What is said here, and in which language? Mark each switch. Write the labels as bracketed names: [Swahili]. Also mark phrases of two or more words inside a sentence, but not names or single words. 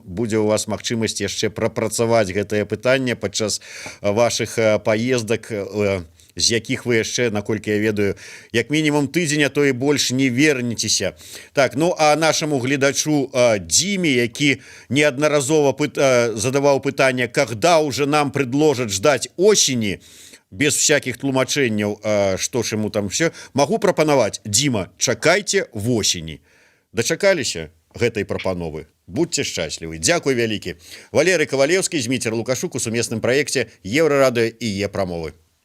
[Belarusian] Будзе у вас магчымасць яшчэ прапрацаваць гэтае пытанне падчас вашых паездак, з якіх вы яшчэ, наколькі я ведаю, як мінімум тыдзень, а то і больш не вернецеся. Так, ну а нашаму гледачу Дзіме, які неаднаразова задаваў пытанне, [Russian] когда уже нам предложат ждать осені, без всяких [Belarusian] тлумачэнняў, што ж [Russian] ему там все, [Belarusian] магу прапанаваць: Дзіма, чакайце восені. Дачакаліся гэтай прапановы. Будьце шчаслівы. Дзякуй вялікі. Валерый Кавалеўскі, Зміцер Лукашук у сумесным праекце Еўрарадыё і Е-прамовы.